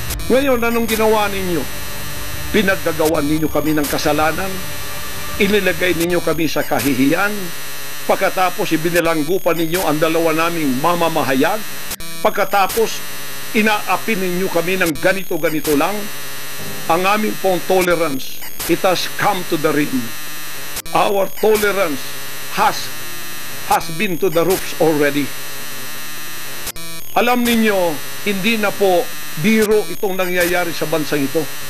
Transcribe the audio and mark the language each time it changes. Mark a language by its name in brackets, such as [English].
[Filipino] Ngayon, anong ginawa ninyo? Pinagdagawan ninyo kami ng kasalanan, inilagay ninyo kami sa kahihiyan, pagkatapos ibinilanggo pa ninyo ang dalawa naming mamamahayag, pagkatapos inaapi ninyo kami ng ganito-ganito lang. Ang aming pong [English] tolerance, it has come to the rim. Our tolerance has been to the roofs already. [Filipino] Alam ninyo, hindi na po biro itong nangyayari sa bansang ito.